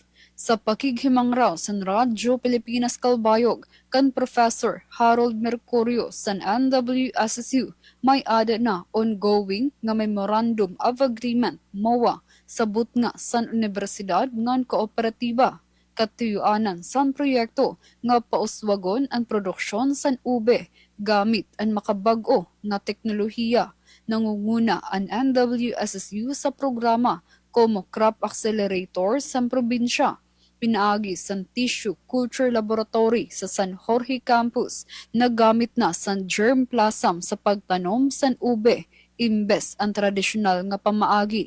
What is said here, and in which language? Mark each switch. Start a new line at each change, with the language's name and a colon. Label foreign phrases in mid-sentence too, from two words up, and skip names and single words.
Waray: Sa pakighimang raw sa Radyo Pilipinas Kalbayog kan Professor Harold Mercurio sa NWSSU, may ada na ongoing nga
English: Memorandum of Agreement
Waray: MOA sabot nga san universidad ngan kooperatiba. Katuyuanan san proyekto nga pauswagon ang produksyon san ube gamit ang makabag-o nga teknolohiya. Nangunguna ang NWSSU sa programa como Crop Accelerator sa probinsya. Pinaagi sa Tissue Culture Laboratory sa San Jorge Campus na gamit na sa germplasm sa pagtanom sa ube imbes ang tradisyonal nga pamaagi.